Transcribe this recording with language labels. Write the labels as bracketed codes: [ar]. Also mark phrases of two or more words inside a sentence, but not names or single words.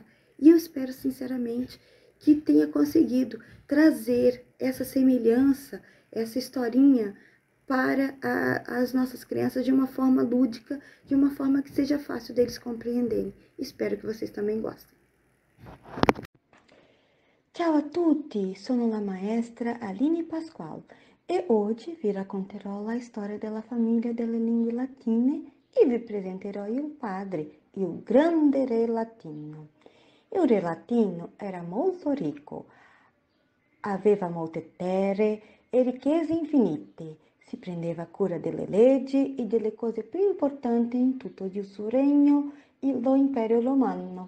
[pt] E eu espero, sinceramente, que tenha conseguido trazer essa semelhança, essa historinha para as nossas crianças de uma forma lúdica, de uma forma que seja fácil deles compreenderem. Espero que vocês também gostem. [it] Ciao a tutti, sono la maestra Aline Pasquale e oggi vi racconterò la storia della famiglia delle lingue latine e vi presenterò il padre, il grande re latino. Il re latino era molto ricco, aveva molte terre e ricchezze infinite, si prendeva cura delle leggi e delle cose più importanti in tutto il suo regno, lo Impero Romano.